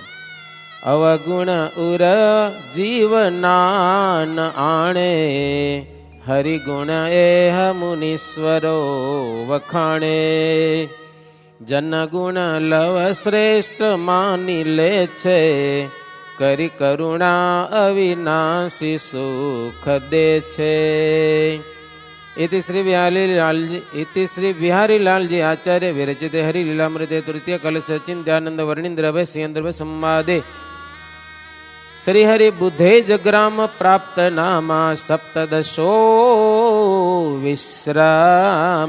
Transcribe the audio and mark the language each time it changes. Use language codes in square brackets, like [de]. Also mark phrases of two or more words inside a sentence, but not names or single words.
[gu] અવગુણ ઉર જીવનાન આણે, હરિગુણ એહ મુનીશ્વરો વખાણે, જનગુણ લવ શ્રેષ્ઠ માની લે છે, કરી કરુણા અવિનાશી સુખ દે છે. [sa] इति श्री बिहारी लालजी आचार्य विरचित हरिलीलामृते तृतीय कलश चिंत्यानंद वर्णिंद्र भय सिंद्र संवादे श्री हरि बुद्धे जग्राम प्राप्त नामा सप्तदशो विश्राम.